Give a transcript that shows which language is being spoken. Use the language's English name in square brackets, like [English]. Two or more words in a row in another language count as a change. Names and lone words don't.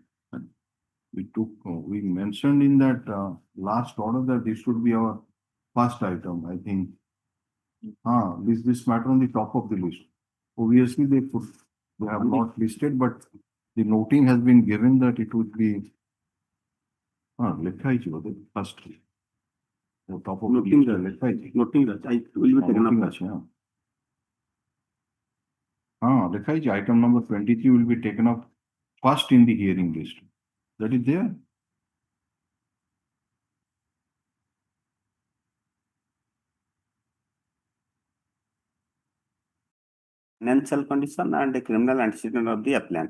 [English] We mentioned in that last order that this should be our first item, I think. This matter on the top of the list. Obviously, they have not listed, but the noting has been given that it would be. [Odia] ଲେଖା ହେଇଛି ବୋଧେ [English] first. The top of the Noting list that. [Odia] ଲେଖା ହେଇଛି. [English] Noting that, I will be taken Noting up. [Odia] ଅଛି, ଲେଖା ହେଇଛି [English] item number 23 will be taken up first in the hearing list. That is there. Financial condition and the criminal antecedent of the applicant.